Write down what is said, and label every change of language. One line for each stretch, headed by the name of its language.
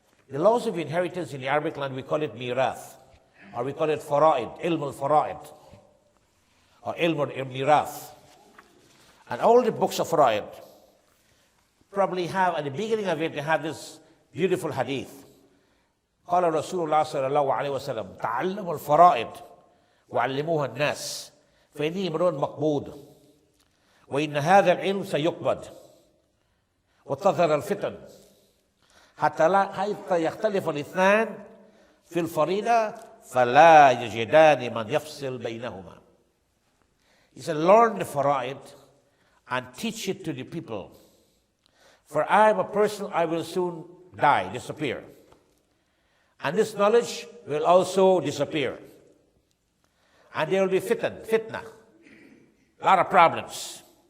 English: The laws of inheritance in the Arabic land, we call it mirath, or we call it fara'id, ilm al-fara'id, or ilm al-mirath. And all the books of fara'id probably have, at the beginning of it, they have this beautiful hadith.
Arabic: قال رسول الله صلى الله عليه وسلم تعلموا الفرائض وعلموها الناس فإني امرؤ مقبوض وإن هذا العلم سيقبض وتظهر الفتن حتى يختلف الاثنان في الفريضة فلا يجدان من يفصل بينهما.
English: He said, learn the fara'id and teach it to the people. For I am a person, I will soon die, disappear. And this knowledge will also disappear. And there will be fitna, a lot of problems.